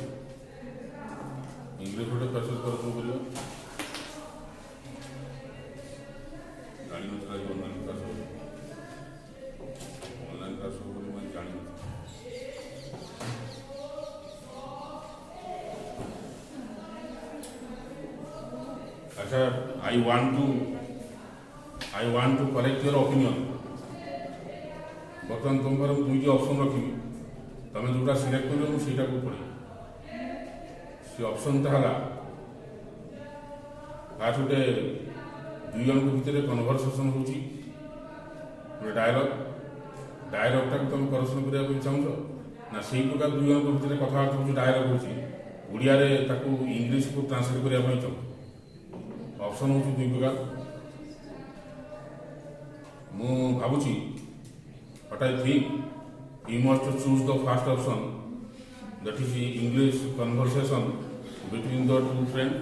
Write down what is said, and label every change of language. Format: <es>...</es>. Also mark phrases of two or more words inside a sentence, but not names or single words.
<or>ଇଂଲିଶ ଗୋଟେ</or> <en>passage correction</en> <or>କରିବା ଜାଣିନଥିଲା ଯେ</or> <en>online class</en> <or>ହେବ ବୋଲି ମୁଁ ଜାଣିନଥିଲି ଆଚ୍ଛା</or> <en>I want to correct your opinion</en> <or>ବର୍ତ୍ତମାନ ତୁମ ଘରେ ମୁଁ ଦୁଇଟି ଅପସନ୍ ରଖିବି ତମେ ଯେଉଁଟା ସିଲେକ୍ଟ କରିବ ମୁଁ ସେଇଟାକୁ ପଢ଼ିବି ସେ ଅପସନ୍ଟା ହେଲା ଫାର୍ଷ୍ଟ ଗୋଟେ ଦୁଇ ଜଣଙ୍କ ଭିତରେ କନଭରସେସନ୍ ହେଉଛି ଗୋଟେ ଡାୟଲଗ୍ଟାକୁ ତମେ କରେକ୍ସନ୍ କରିବା ପାଇଁ ଚାହୁଁଛ ନା ସେଇ ପ୍ରକାର ଦୁଇ ଜଣଙ୍କ ଭିତରେ କଥାବାର୍ତ୍ତା ହେଉଛି ଡାୟଲଗ୍ ହେଉଛି ଓଡ଼ିଆରେ ତାକୁ ଇଂଲିଶକୁ ଟ୍ରାନ୍ସଲେଟ୍ କରିବା ପାଇଁ ଚାହୁଁ ଅପସନ୍ ହେଉଛି ଦୁଇ ପ୍ରକାର ମୁଁ ଭାବୁଛି</or> <en>what I think you must choose the first option that is English conversation between the two friends.</en>